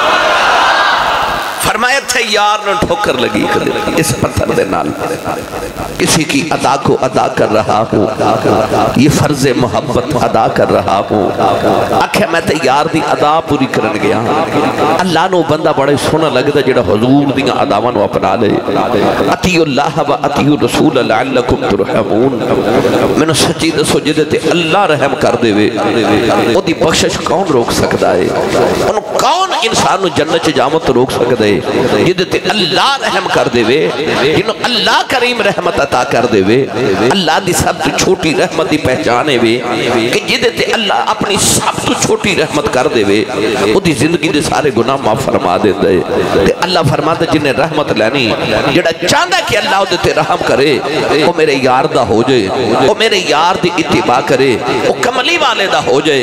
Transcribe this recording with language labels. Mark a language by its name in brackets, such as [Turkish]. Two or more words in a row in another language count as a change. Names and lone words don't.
[Punjabi] فرمایا تھے یار نے ٹھوکر لگی اس پتھر دے نال, [Urdu] کسی کی ادا کو ادا کر رہا ہوں, یہ فرض محبت ادا کر رہا ہوں. [Punjabi] آکھے میں تے یار دی ادا پوری کرن گیا. اللہ نو بندہ بڑے سونا لگتا جڑا حضور دیاں اداواں نو اپنا لے. [Arabic] اطیعوا اللہ و اطیعوا الرسول لعلکم ترحمون. [Punjabi] میں سچی دسو جدے تے اللہ رحم کر دے وے او دی بخشش کون روک سکتا ہے؟ انہوں کون انسان نو جنت چ جاون تو روک سکتا ہے؟ جدے تے اللہ رحم کر دے وے, جنہوں اللہ کریم رحمت عطا کر دے وے, اللہ دی سب تو چھوٹی رحمت دی پہچانے وے کہ جدے تے اللہ اپنی سب تو چھوٹی رحمت کر دے وے او دی زندگی دے سارے گناہ معاف فرما دے دے. تے اللہ فرماتا جنہیں رحمت لینی, جڑا چاہتا کہ اللہ دے تے رحم کرے وہ میرے یار دا ہو جائے, وہ میرے یار دی اتباع کرے, وہ کملی والے دا ہو جائے.